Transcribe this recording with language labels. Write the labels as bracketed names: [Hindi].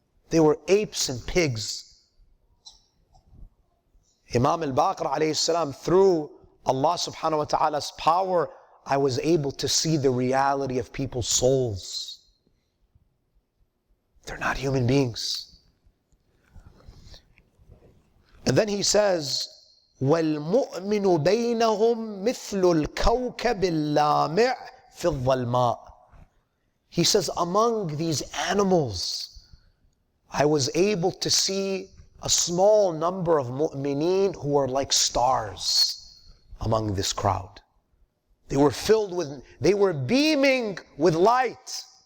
[English] They were apes and pigs. Imam al-Baqir alayhi salam, through Allah subhanahu wa ta'ala's power, I was able to see the reality of people's souls. They're not human beings. And then he says, [Arabic] وَالْمُؤْمِنُ بَيْنَهُمْ مِثْلُ الْكَوْكَبِ اللَّامِعِ فِي الظَّلْمَاءِ. [English] He says, among these animals, I was able to see a small number of mu'mineen who are like stars among this crowd. They were beaming with light.